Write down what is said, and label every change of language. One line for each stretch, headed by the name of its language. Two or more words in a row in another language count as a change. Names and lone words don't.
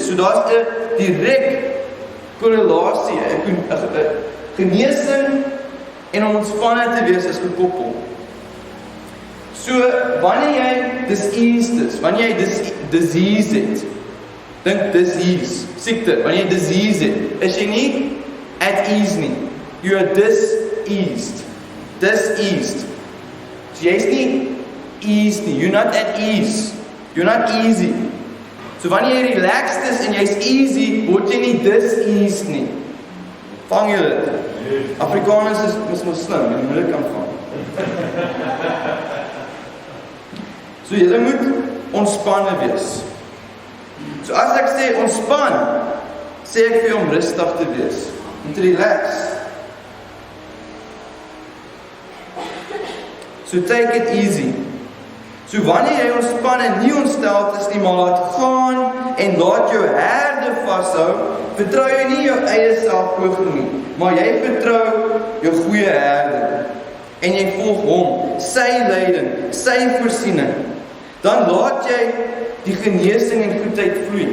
Afrikaans: So daar's 'n direk korrelasie, 'n genesing en om ontspanne te wees is gekoppel. So, wanneer jy diseased is, wanneer jy disease het, dink disease, siekte, wanneer jy disease het, is jy nie
English: at ease
Afrikaans: nie.
English: You are diseased. Diseased.
Afrikaans: So jy's nie ease nie,
English: you're not at ease. You're not easy.
Afrikaans: So wanneer jy relaxed is en jy's easy, word jy nie diseased nie. Vang jy dit? Afrikaners is mos slim, jy moet dit kan vang. So jy moet ontspanne wees. So as ek sê ontspan, sê ek vir jou om rustig te wees, om te relax.
English: So take it easy.
Afrikaans: So wanneer jy ontspan en nie ontsteld is nie, maar laat gaan en laat jou herde vashou, vertrou jy nie jou eie selfpoging nie, maar jy vertrou jou goeie herde. En jy volg hom, sy leiding, sy voorsiening. Dan laat jy die genesing en goedheid vloei.